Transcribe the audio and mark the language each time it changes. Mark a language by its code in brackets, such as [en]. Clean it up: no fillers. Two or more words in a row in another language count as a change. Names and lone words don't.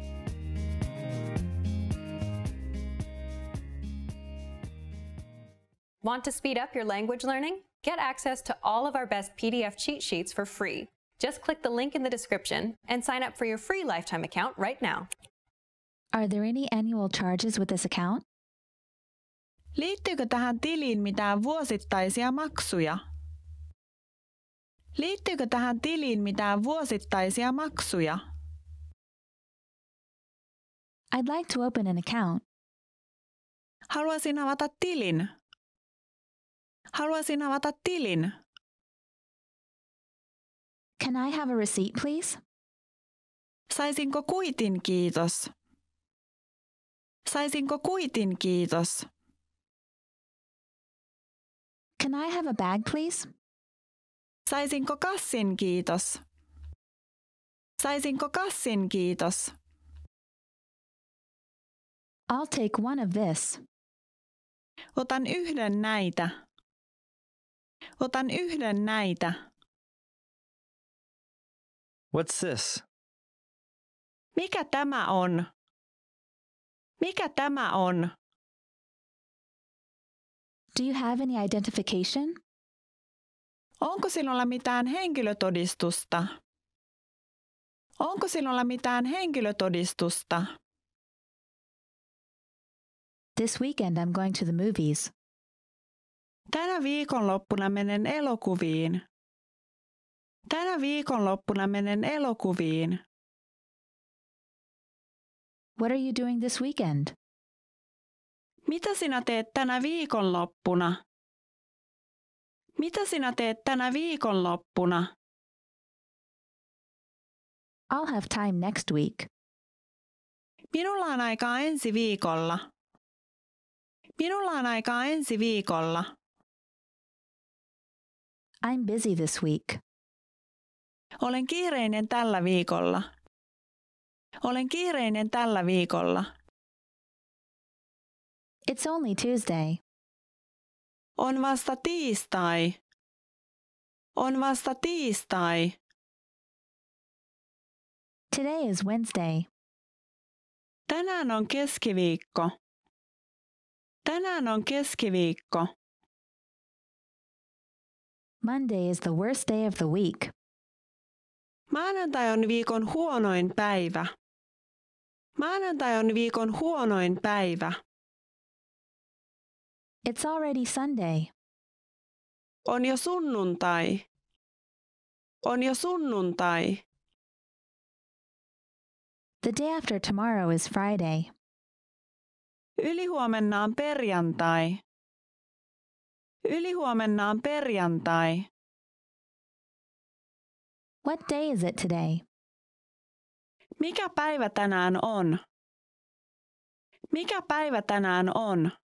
[en] Want to speed up your language learning? Get access to all of our best PDF cheat sheets for free. Just click the link in the description and sign up for your free lifetime account right now. Are there any annual charges with this account? [fi] Liittyykö tähän tiliin mitään vuosittaisia maksuja? Liittyykö tähän tiliin mitään vuosittaisia maksuja? [en] I'd like to open an account. [fi] Haluaisin avata tilin. Haluaisin avata tilin. [en] Can I have a receipt, please? [fi] Saisinko kuitin, kiitos? Saisinko kuitin, kiitos? [en] Can I have a bag, please? [fi] Saisinko kassin, kiitos? Saisinko kassin, kiitos? [en] I'll take one of this. [fi] Otan yhden näitä. Otan yhden näitä. [en] What's this? [fi] Mikä tämä on? Mikä tämä on? [en] Do you have any identification? [fi] Onko sinulla mitään henkilötodistusta? Onko sinulla mitään henkilötodistusta? [en] This weekend I'm going to the movies. [fi] Tänä viikonloppuna menen elokuviin. Tänä viikonloppuna menen elokuviin. [en] What are you doing this weekend? [fi] Mitä sinä teet tänä viikonloppuna? Mitä sinä teet tänä viikonloppuna? [en] I'll have time next week. [fi] Minulla on aikaa ensi viikolla. Minulla on aikaa ensi viikolla. [en] I'm busy this week. [fi] Olen kiireinen tällä viikolla. Olen kiireinen tällä viikolla. [en] It's only Tuesday. [fi] On vasta tiistai. On vasta tiistai. [en] Today is Wednesday. [fi] Tänään on keskiviikko. Tänään on keskiviikko. [en] Monday is the worst day of the week. [fi] Maanantai on viikon huonoin päivä. Maanantai on viikon huonoin päivä. [en] It's already Sunday. [fi] On jo sunnuntai. On jo sunnuntai. [en] The day after tomorrow is Friday. [fi] Ylihuomenna on perjantai. Ylihuomenna on perjantai. [en] What day is it today? [fi] Mikä päivä tänään on? Mikä päivä tänään on?